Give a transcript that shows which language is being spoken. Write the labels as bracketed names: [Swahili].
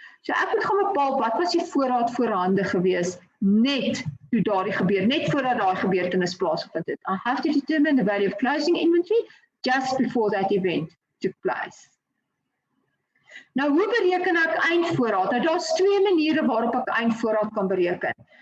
[Afrikaans] So ek moet gaan bepaal wat was die voorraad voorhande gewees net toe daardie gebeur, net voordat daai gebeurtenis plaasgevind het. [English] I have to determine the value of closing inventory just before that event took place. [Afrikaans] Nou hoe bereken ek eindvoorraad? Nou daar's twee maniere waarop ek eindvoorraad kan bereken.